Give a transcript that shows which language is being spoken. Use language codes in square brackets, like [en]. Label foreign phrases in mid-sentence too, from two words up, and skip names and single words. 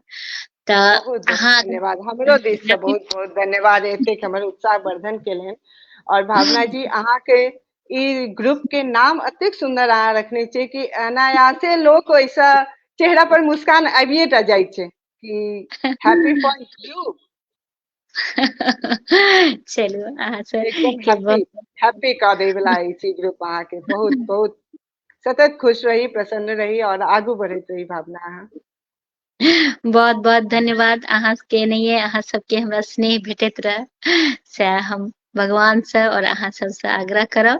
[mai] बहुत तऽ बहुत अहाँ धन्यवाद, हमरो दिस से बहुत बहुत धन्यवाद एतेक हमर उत्साह वर्धन केलनि। और भावना जी, अहाँ के ई ग्रुप के नाम अतेक सुंदर अहाँ रखने छियै कि अनायासे लोक ओइसा चेहरा पर मुस्कान आबिये टा जाइ छै कि हैप्पी फॉर यू। चलू अहाँ सब एकदम के हैप्पी बहुत हैप्पी कऽ दै वाला ई ग्रुप अहाँ के बहुत बहुत सतत खुश रही, प्रसन्न रही और आगू बढ़ैत रही भावना अहाँ। बहुत बहुत धन्यवाद अहाँ के, एनाहिए अहाँ सबके हमरा स्नेह भेटैत रहे, से हम भगवान से और अहाँ सब से आग्रह करब।